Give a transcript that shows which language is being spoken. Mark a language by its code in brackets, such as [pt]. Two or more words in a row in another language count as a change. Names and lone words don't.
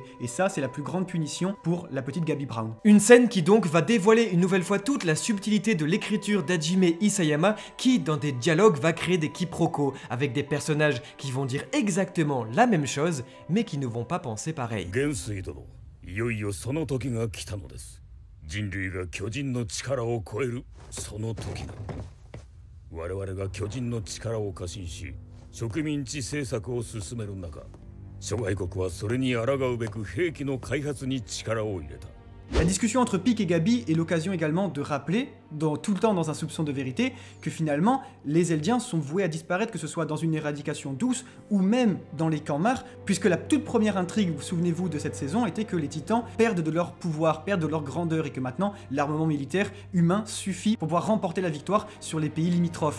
[fr] Et ça, c'est la plus grande punition pour la petite Gabi Brown. Une scène qui donc va dévoiler une nouvelle fois toute la subtilité de l'écriture d'Hajime Isayama, qui, dans des dialogues, va créer des quiproquos, avec des personnages qui vont dire exactement la même chose, mais qui ne vont pas penser pareil. [ja] 人類が巨人の力を超えるその時だ。我々が巨人の力を過信し植民地政策を進める中、諸外国はそれに抗うべく兵器の開発に力を入れた。 [fr] La discussion entre Pieck et Gabi est l'occasion également de rappeler, tout le temps dans un soupçon de vérité, que finalement, les Eldiens sont voués à disparaître, que ce soit dans une éradication douce ou même dans les Cammars, puisque la toute première intrigue, vous souvenez-vous de cette saison, était que les Titans perdent de leur pouvoir, perdent de leur grandeur, et que maintenant, l'armement militaire humain suffit pour pouvoir remporter la victoire sur les pays limitrophes.